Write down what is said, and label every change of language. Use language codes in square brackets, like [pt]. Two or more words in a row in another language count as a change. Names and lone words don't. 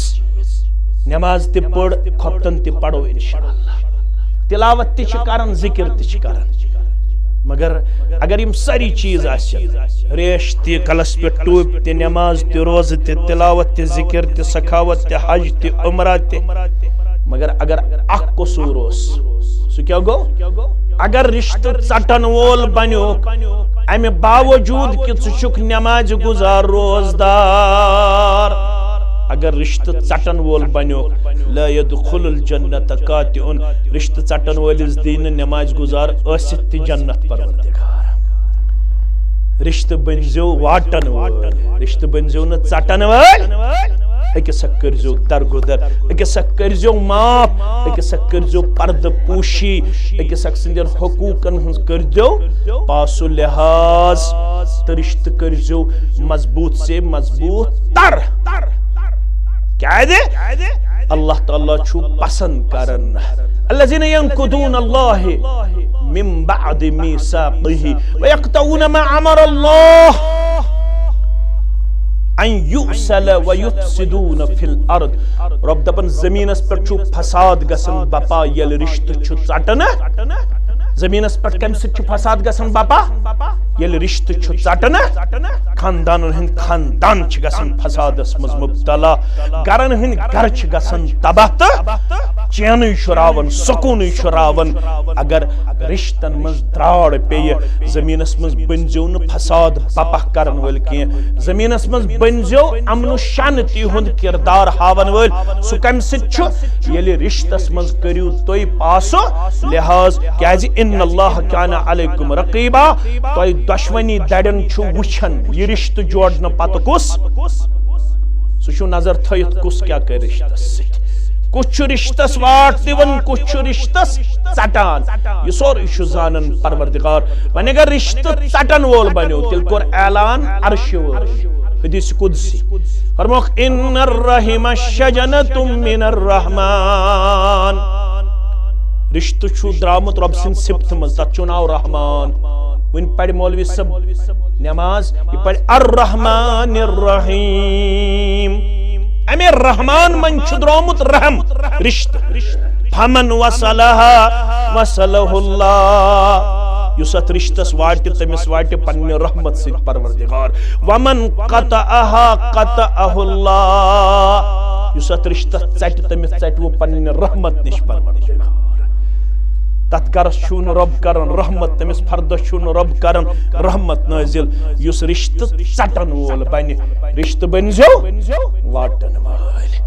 [ks] نماز تہِ پٔر خۄفتن تہِ پرو انشاءاللہ تلاوت تہِ چھِ کران ذکر تہِ چھِ کران مگر اگر یم ساری چیز آسن ریش تہِ کلس پہ ٹوپۍ تہِ نماز تہِ روزٕ تہِ تلاوت تہِ ذکر تہِ سخاوت تہِ حج تہِ عمرہ تہِ مگر اگر اخ قصور اوس سہ کیا گو اگر رشتہ ژٹن وول بنیوک امہ باوجود کہ ژٕ چھُکھ نماز گزار روزدار اگر رشتہ ژٹن وول بنیوک [ar] لا يدخل الجنت قاطعن [ks] رشتہ ژٹن وٲلِس دی نہٕ نماز گزار ٲسِتھ تہِ جنت پروردگار رشتہ بنزیو واٹن وٲلۍ رشتہ بنزیو نہٕ ژٹن وٲلۍ أکس اکھ کرزیو درگدر أکس اکھ کرزیو معاف أکس اکھ کرزیو پرد پوشی أکس اکھ سندین حقوقن ہنز کرزیو پاس و لحاظ تہ رشتہ کرزیو [ur] مضبوط سے مضبوط تر [ks] کیا دے اللہ تعالیٰ چھو پسند کرن [ar] الذين ينقضون الله من بعد ميثاقه ويقطعون ما امر الله ان يؤصل ويفسدون في الارض [ks] رب دپن زمینس پر چھو فساد گسن بپا یل رشتہ چھو ژٹن زمینس پر کم ست چھو فساد گسن بپا یل رشتہ چھو ژٹن خاندانن ہند خاندان چھ گسن فسادس مز مبتلا گرن ہند گر چھ گسن تباہ تہ چین شراون سکون شراون اگر رشتن مز دراڑ پیہ زمینس مز بنزیو نہ فساد پپہ کرن ول کی زمینس مز بنزیو امن و شانتی ہند کردار ہاون ول سہ کم ست چھ یل رشتس مز کریو توئی پاسو لحاظ کیاز [ar] ان اللہ کان علیکم رقیبا [ks] توئی دشمنی دڑن چھ وچھن یہ رشتہ جوڑن پتہ کس سہ چھ نظر تھیت کس کیا کر رشتس ست کچھ رشتس واٹ دیون کچھ رشتس ژٹان یہ سورے چھ زانن پروردگار وۄنۍ اگر رشتہ ژٹن وول بنیو تیل کور اعلان عرش وول حدیث قدسی فرموک [ar] ان الرحم شجنۃ من الرحمن [ks] رشتہ چھ درامت رب سن صفت مز تت چھ ناو رحمان ون پڑھ مولوی صاحب نماز یہ پڑھ [ar] الرحمن الرحیم [ks] امیر رحمان من چھ درامت رحم رشتہ [ar] فمن وصلها وصلہ اللہ [ks] یس ات رشتس واٹ تمس واٹ پنہ رحمت ست پروردگار [ar] ومن قطعها قطعه اللہ [ks] یس ات رشتس ژٹ تمس ژٹ وہ پنہ رحمت نش پروردگار تت گرس چھون رب کرن رحمت تمس فردس چھون رب کرن رحمت نازل یس رشتہ ژٹن وول بنہ رشتہ بنزیو واٹن وال